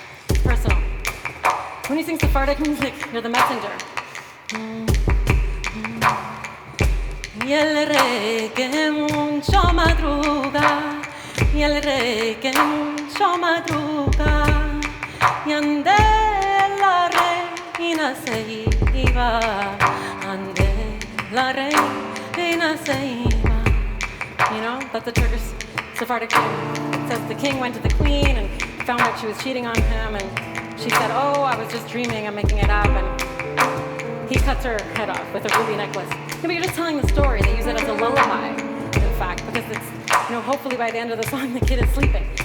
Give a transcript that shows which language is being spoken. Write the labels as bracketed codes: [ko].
[en] It's personal. When you sing Sephardic music, you're the messenger. [lad] Y el rey que mucho madruga, y el rey que mucho madruga, y ande la reina se iba, ande la reina se iba. [en] That's the Turkish Sephardic thing. It says the king went to the queen and found out she was cheating on him, and she said, oh, I was just dreaming, I'm making it up, and he cuts her head off with a ruby necklace. But you're just telling the story. They use it as a lullaby, in fact, because it's, hopefully by the end of the song the kid is sleeping.